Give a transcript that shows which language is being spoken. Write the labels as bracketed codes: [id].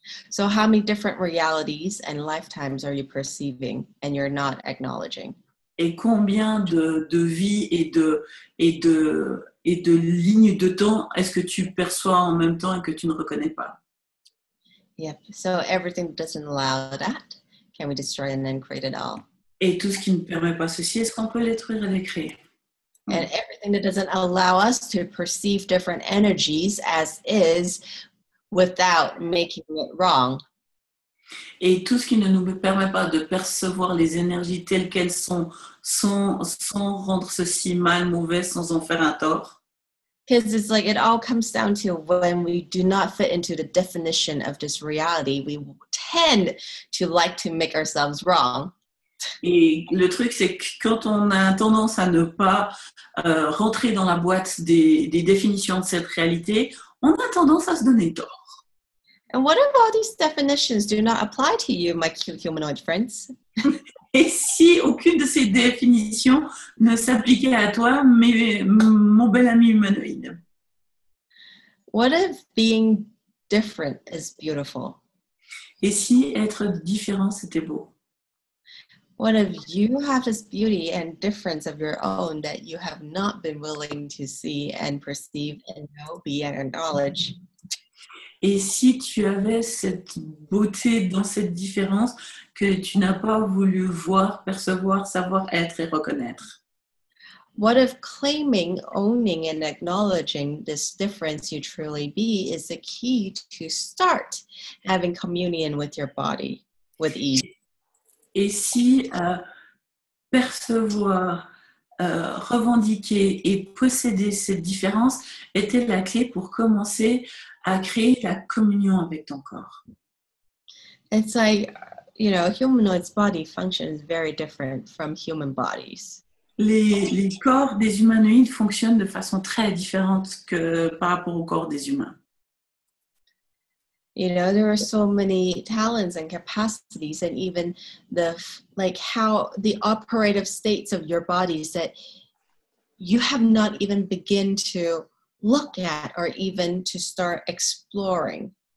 [en] So how many different realities and lifetimes are you perceiving and you're not acknowledging? [fr] Et combien de vies et de lignes de temps est-ce que tu perçois en même temps et que tu ne reconnais pas? [en] Yep. So everything that doesn't allow that, can we destroy and then create it all? [fr] Et tout ce qui ne permet pas ceci, est-ce qu'on peut détruire et les créer? [en] And everything that doesn't allow us to perceive different energies as is without making it wrong. [fr] Et tout ce qui ne nous permet pas de percevoir les énergies telles qu'elles sont, sans rendre ceci mal, mauvais, sans en faire un tort. [en] Because it's like it all comes down to when we do not fit into the definition of this reality, we tend to like to make ourselves wrong. [fr] Et le truc, c'est que quand on a tendance à ne pas rentrer dans la boîte des définitions de cette réalité, on a tendance à se donner tort. [en] And what if all these definitions do not apply to you, my cute humanoid friends? [fr] Et si aucune de ces définitions ne s'appliquait à toi, mon bel ami humanoïde? [en] What if being different is beautiful? [fr] Et si être différent, c'était beau? [en] What if you have this beauty and difference of your own that you have not been willing to see and perceive and know, be and acknowledge? [fr] Et si tu avais cette beauté dans cette différence que tu n'as pas voulu voir, percevoir, savoir être et reconnaître? [en] What if claiming, owning, and acknowledging this difference you truly be is the key to start having communion with your body with ease? [fr] Et si percevoir, revendiquer et posséder cette différence était la clé pour commencer à créer la communion avec ton corps? [en] It's like, you know, humanoid's body function is very different from human bodies. [fr] Les corps des humanoïdes fonctionnent de façon très différente que par rapport au corps des humains. [en] You know, there are so many talents and capacities, and even how the operative states of your bodies that you have not even begin to look at or even to start exploring.